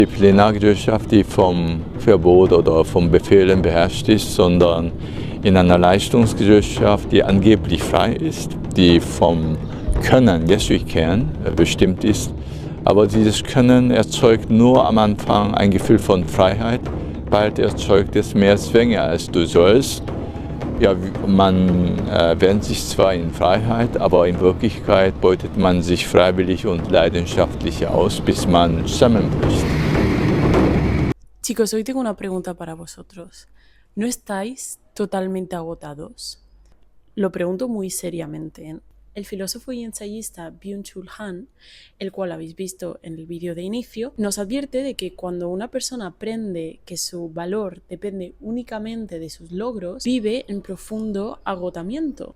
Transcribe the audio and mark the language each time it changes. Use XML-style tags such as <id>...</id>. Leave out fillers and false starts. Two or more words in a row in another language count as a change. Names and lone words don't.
<de>Die Plenargesellschaft, die vom Verbot oder vom Befehlen beherrscht ist, sondern in einer Leistungsgesellschaft, die angeblich frei ist, die vom Können,</de> <en>yes we can,</en> <de>bestimmt ist. Aber dieses Können erzeugt nur am Anfang ein Gefühl von Freiheit, bald erzeugt es mehr Zwänge als du sollst. Ja, man wähnt sich zwar in Freiheit, aber in Wirklichkeit beutet man sich freiwillig und leidenschaftlich aus, bis man zusammenbricht.</de> <es>Chicos, hoy tengo una pregunta para vosotros. ¿No estáis totalmente agotados? Lo pregunto muy seriamente, ¿eh? El filósofo y ensayista Byung-Chul Han, el cual habéis visto en el vídeo de inicio, nos advierte de que cuando una persona aprende que su valor depende únicamente de sus logros, vive en profundo agotamiento.</es>